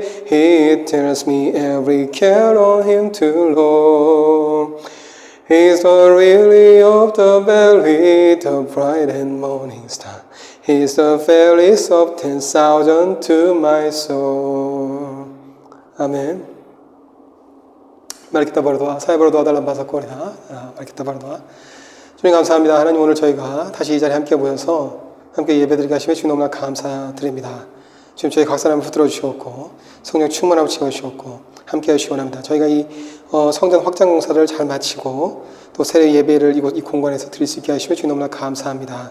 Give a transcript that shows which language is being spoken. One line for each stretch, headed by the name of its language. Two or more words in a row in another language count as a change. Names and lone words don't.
English: He tells me every care on Him to load. He's the lily of the valley, the bright and morning star. He's the fairest of 10,000 to my soul.
Indonesian: Amen. Mari kita berdoa. Saya berdoa dalam bahasa Korea. Mari kita berdoa.
Korean: 주님 감사합니다. 하나님 오늘 저희가 다시 이 자리에 함께 모여서 함께 예배드리게 하시며 주님 너무나 감사드립니다. 지금 저희 각 사람을 붙들어 주시옵고 성령 충만하고 채워주시옵고 함께 하시기 원합니다. 저희가 이 성전 확장 공사를 잘 마치고 또 새해 예배를 이 공간에서 드릴 수 있게 하시며 주님 너무나 감사합니다.